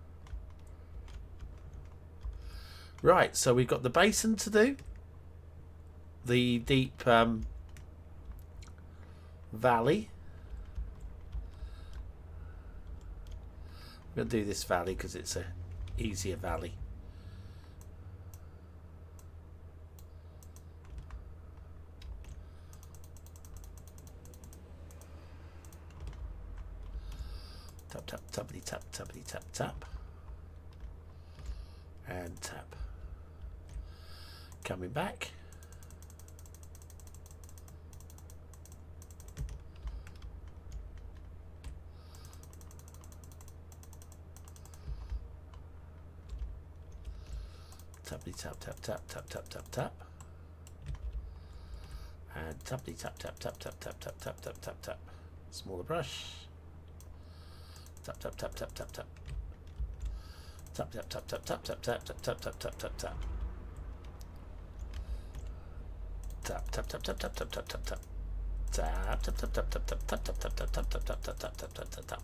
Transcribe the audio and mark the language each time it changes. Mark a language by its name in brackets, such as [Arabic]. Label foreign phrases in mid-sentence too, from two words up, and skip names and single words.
[English] Right, so we've got the basin to do. The deep valley. I'm going to do this valley because it's a easier valley. Tap, tap, tappity, tap, tappity, tap, tap. And tap. Coming back. Tappity tap tap tap tap tap tap tap. And tappity tap tap tap tap tap tap tap tap tap tap. Smaller brush. Tap tap tap tap tap tap. Tap tap tap tap tap tap tap tap tap tap tap tap tap. Tap tap tap tap tap tap tap tap tap. Tap tap tap tap tap tap tap tap tap tap tap tap tap tap tap tap tap tap.